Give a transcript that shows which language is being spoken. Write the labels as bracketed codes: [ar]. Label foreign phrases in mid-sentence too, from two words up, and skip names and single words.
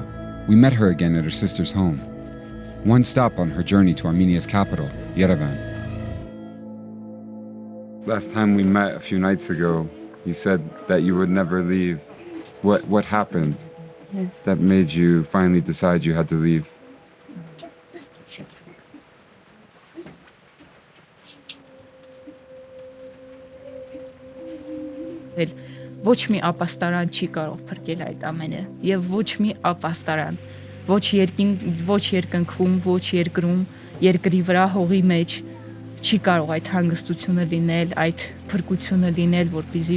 [en] We met her again at her sister's home. One stop on her journey to Armenia's capital, Yerevan. Last time we met a few nights ago, you said that you would never leave. What happened that made you finally decide you had to leave? [hy] Ոչ մի ապաստարան չի կարող փրկել այդ ամենը եւ ոչ մի ապաստարան ոչ երկնքում ոչ երկրում երկրի վրա հողի մեջ չի կարող այդ հանգստությունը լինել, այդ փրկությունը լինել, որպեսզի